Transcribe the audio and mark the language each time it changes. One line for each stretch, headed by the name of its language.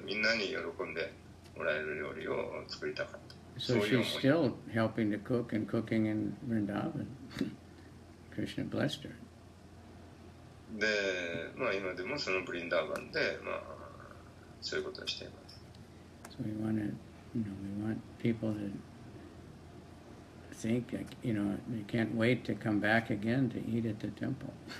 Japanese: みんなに喜んでもらえる料理を作りたかった。
English: So she's still helping to cook and cooking in Vrindavan. Krishna blessed her.
Japanese: で、今でもそのブリンダーバンで、そういうことをしています。
English: So we want to, we want people to think, they can't wait to come back again to eat at the temple.